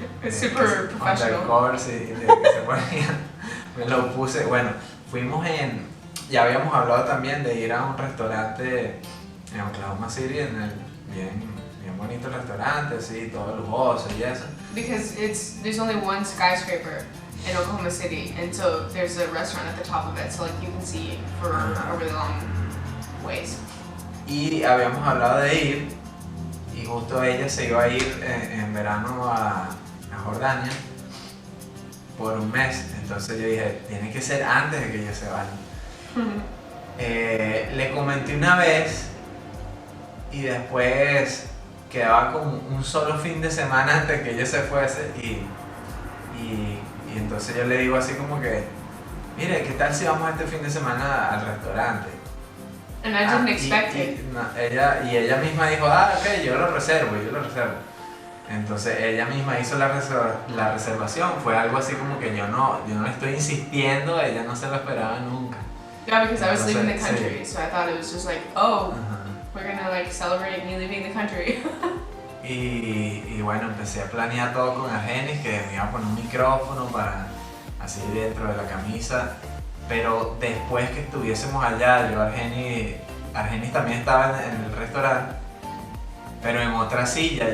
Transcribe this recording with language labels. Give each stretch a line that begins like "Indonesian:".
English: Super professional.
Spanish: Undercover, sí, de que se ponía. Me lo puse, bueno, ya habíamos hablado también de ir a un restaurante en Oklahoma City, bien bonito restaurante, sí, todo lujoso y eso.
English: Because there's only one skyscraper in Oklahoma City, and so there's a restaurant at the top of it, so like you can see for a really long ways.
Spanish: Y habíamos hablado de ir, y justo ella se iba a ir en verano a Jordania por un mes, entonces yo dije, tiene que ser antes de que ella se vaya. Le comenté una vez y después quedaba con un solo fin de semana antes de que ella se fuese y entonces yo le digo así como que, mire, ¿qué tal si vamos este fin de semana al restaurante?
English: And I didn't expect it.
Spanish: Ella misma dijo, ok, yo lo reservo. Entonces ella misma hizo la reservación, fue algo así como que yo no le estoy insistiendo, ella no se lo esperaba nunca.
English: Yeah, because I was leaving the
Spanish: Entonces,
English: country, so I thought it was just like, oh, we're gonna like celebrate me leaving the country.
Spanish: Y bueno, empecé a planear todo con Argenis, que me iba a poner un micrófono para así dentro de la camisa, pero después que estuviésemos allá, Argenis también estaba en el restaurante, pero en otra silla.